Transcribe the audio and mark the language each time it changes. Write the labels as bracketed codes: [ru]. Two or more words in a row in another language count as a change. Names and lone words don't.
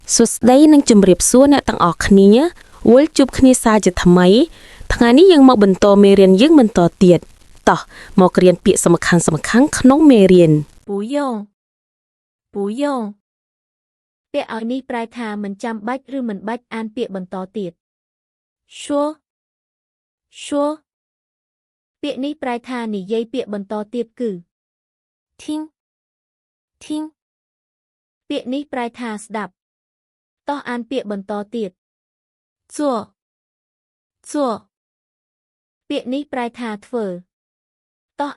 [km] សួស្តីនិងជម្រាបសួរអ្នកទាំងអស់គ្នាវិលជួបគ្នាសាជាថ្មីថ្ងៃនេះយើងមកបន្តមេរៀនយើងបន្តទៀតតោះមករៀនពាក្យសំខាន់ក្នុងមេរៀន [zh] 不用不用 [km] ពាក្យឲ្យនេះប្រែថាមិនចាំបាច់ឬមិនបាច់អានពាក្យបន្តទៀត [zh] 说说 [km] ពាក្យនេះប្រែថានិយាយពាក្យបន្តទៀតគឺ [zh] 听听 [km] ពាក្យនេះប្រែថាស្ដាប់តោះអានពាក្យបន្តទៀត [zh] 做做 [km] ពាក្យនេះប្រែថាធ្វើតោះ